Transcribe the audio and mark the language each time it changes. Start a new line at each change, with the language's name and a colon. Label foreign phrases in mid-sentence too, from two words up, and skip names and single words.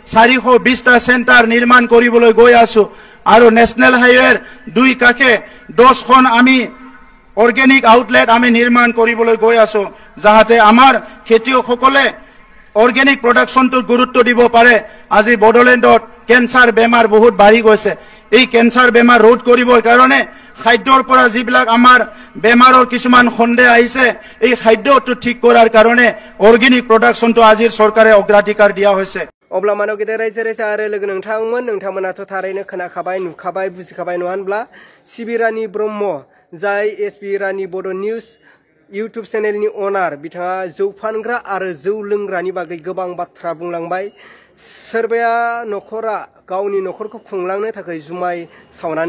Assamese: 420টা চেণ্টাৰ নিৰ্মাণ কৰিবলৈ গৈ আছো আৰু
English: National Highwayৰ
Assamese: দুই কাষে 10খন আমি
English: organic outlet
Assamese: আমি নিৰ্মাণ কৰিবলৈ গৈ আছো যাতে আমাৰ খেতিয়কসকলে
English: organic productionটোত
Assamese: গুৰুত্ব দিব পাৰে আজি বড়োলেণ্ডত কেঞ্চাৰ বেমাৰ বহুত বাঢ়ি গৈছে এই কেঞ্চাৰ বেমাৰ ৰোধ কৰিবৰ কাৰণে খাদ্যৰ পৰা যিবিলাক আমাৰ বেমাৰৰ কিছুমান সন্দেহ আহিছে এই খাদ্যটো ঠিক কৰাৰ কাৰণে
English: organic productionটো
Assamese: আজিৰ চৰকাৰে অগ্ৰাধিকাৰ দিয়া হৈছে
Bodo: अब्ला मानव गेदेर रायजो राजा आरो लोगो नोंथांमोनाथ' थारैनो खोनाखाबाय नुखाबाय बुजिखाबाय नङा होनब्ला सिबिरानि ब्रह्म जाय एसबि रानि बड' निउज
English: YouTube channelनि
Bodo: अनार बिथाङा जौ फानग्रा आरो जौ लोंग्रानि बागै गोबां बाथ्रा बुंलांबाय सोरबाया न'खरा गावनि न'खरखौ खुंलांनो थाखाय जुमाय सावनानै